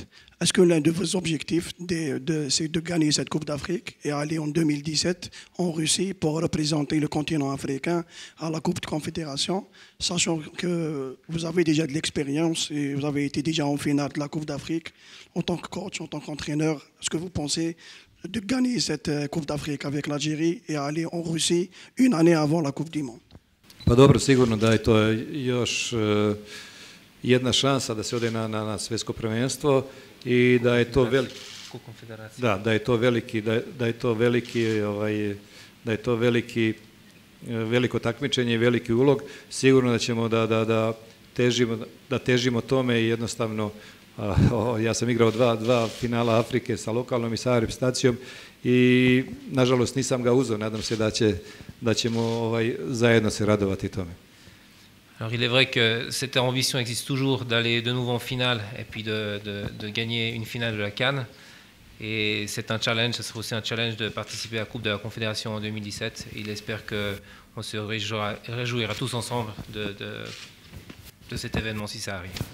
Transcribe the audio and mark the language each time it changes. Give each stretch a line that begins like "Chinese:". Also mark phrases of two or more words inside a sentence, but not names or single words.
French: Est-ce que l'un de vos objectifs c'est de gagner cette Coupe d'Afrique et aller en 2017 en Russie pour représenter le continent africain à la Coupe de Confédération, sachant que vous avez déjà de l'expérience et vous avez été déjà en finale de la Coupe d'Afrique en tant que coach, en tant qu'entraîneur? Est-ce que vous pensez de gagner cette Coupe d'Afrique avec l'Algérie et aller en Russie une année avant la Coupe du Monde?
Serbian: Pa dobro, sigurno da je to još jedna šansa da se ode na svjetsko prvenstvo i da je to veliko takmičenje i veliki ulog. Sigurno da ćemo da težimo tome i jednostavno ja sam igrao dva finala Afrike sa lokalnom i sa reprezentacijom i nažalost nisam ga uzeo. Nadam se da ćemo zajedno se radovati tome.
French: Alors il est vrai que cette ambition existe toujours d'aller de nouveau en finale et puis de gagner une finale de la CAN. Et c'est un challenge, ce sera aussi un challenge de participer à la Coupe de la Confédération en 2017. Et il espère qu'on se réjouira tous ensemble de cet événement si ça arrive.